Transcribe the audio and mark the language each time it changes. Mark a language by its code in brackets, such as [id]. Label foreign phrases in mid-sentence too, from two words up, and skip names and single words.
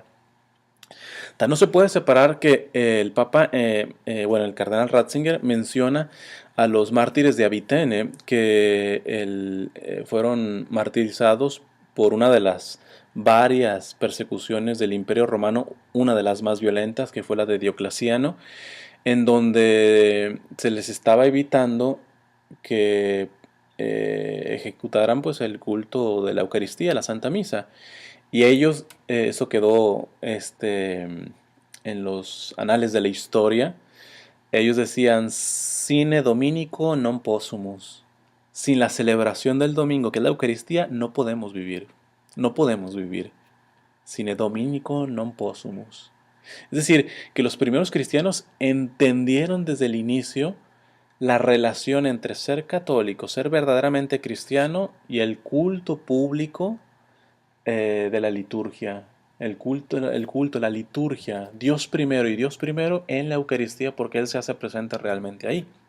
[es] No se puede separar que el Papa, bueno, el cardenal Ratzinger menciona a los mártires de Avitene que fueron martirizados por una de las varias persecuciones del Imperio Romano, una de las más violentas, que fue la de Diocleciano, en donde se les estaba evitando que ejecutaran pues el culto de la Eucaristía, la Santa Misa. Y ellos, eso quedó en los anales de la historia, ellos decían, [la] sine dominico non possumus. [es] Sin la celebración del domingo, que es la Eucaristía, no podemos vivir. No podemos vivir. [la] Sine dominico non possumus. [es] Es decir, que los primeros cristianos entendieron desde el inicio la relación entre ser católico, ser verdaderamente cristiano y el culto público de la liturgia. El culto, la liturgia, Dios primero y Dios primero en la Eucaristía porque Él se hace presente realmente ahí.